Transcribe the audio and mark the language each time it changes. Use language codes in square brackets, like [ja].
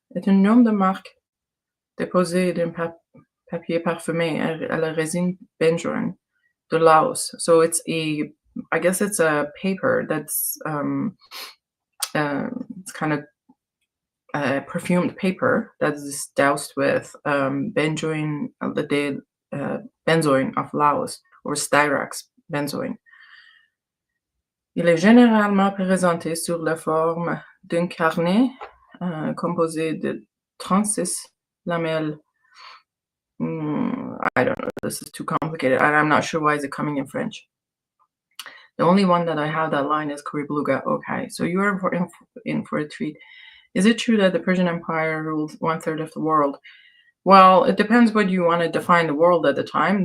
[fr] Est un nom de marque déposé d'un papier parfumé à la résine benjoin de Laos. [en] So it's I guess it's a paper that's it's kind of perfumed paper that is doused with benzoin, benzoin of Laos, or Styrax benzoin. [fr] Il est généralement présenté sur la forme d'un carnet composé de 36 lamelles. [en] I don't know, this is too complicated, and I'm not sure why is it coming in French. The only one that I have that line is Curry-Beluga. Okay, so you are in for a treat. Is it true that the Persian Empire ruled 1/3 of the world? Well, it depends what you want to define the world at the time.